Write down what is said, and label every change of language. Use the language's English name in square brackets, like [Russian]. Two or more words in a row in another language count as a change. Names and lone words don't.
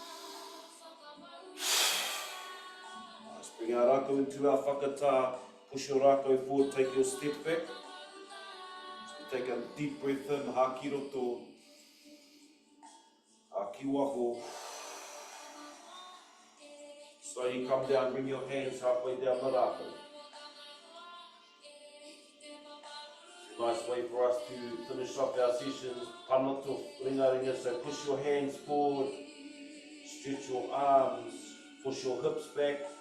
[English] Nice, bring our Rakau into our whakatā, push your Rakau forward, take your step back. So take a deep breath in, [Māori] hā ki roto, hā ki waho. [English] So you come down, bring your hands halfway down the Rakau. Nice way for us to finish off our sessions. [Māori] Panato, ringa, [English] so push your hands forward, stretch your arms, push your hips back.